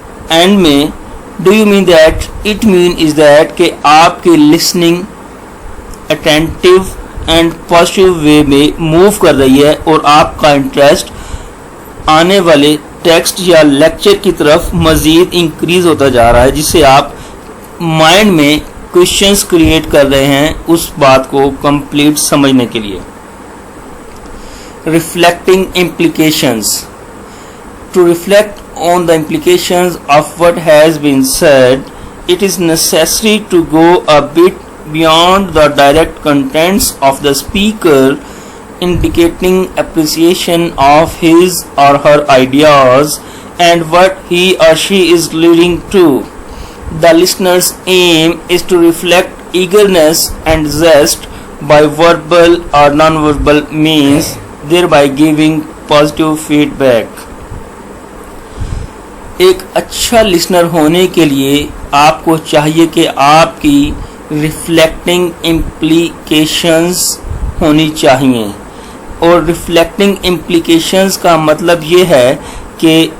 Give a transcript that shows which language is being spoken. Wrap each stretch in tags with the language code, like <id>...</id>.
<ur>And میں</ur> <en>do you mean that it mean is that</en> <ur>کہ آپ کی listening attentive and positive way میں موو کر رہی ہے اور آپ کا انٹرسٹ آنے والے ٹیکسٹ یا لیکچر کی طرف مزید انکریز ہوتا جا رہا ہے, جس سے آپ مائنڈ میں کوشچنس کریٹ کر رہے ہیں اس بات کو کمپلیٹ سمجھنے کے لیے.</ur> <en>Reflecting implications. To reflect on the implications of what has been said, it is necessary to go a bit beyond the direct contents of the speaker, indicating appreciation of his or her ideas and what he or she is leading to. The listener's aim is to reflect eagerness and zest by verbal or non-verbal means, thereby giving positive feedback.</en> <ur>ایک اچھا listener ہونے کے لیے آپ کو چاہیے کہ آپ کی ریفلیکٹنگ امپلیکیشنز ہونی چاہیے, اور ریفلیکٹنگ امپلیکیشنز کا مطلب یہ ہے کہ</ur>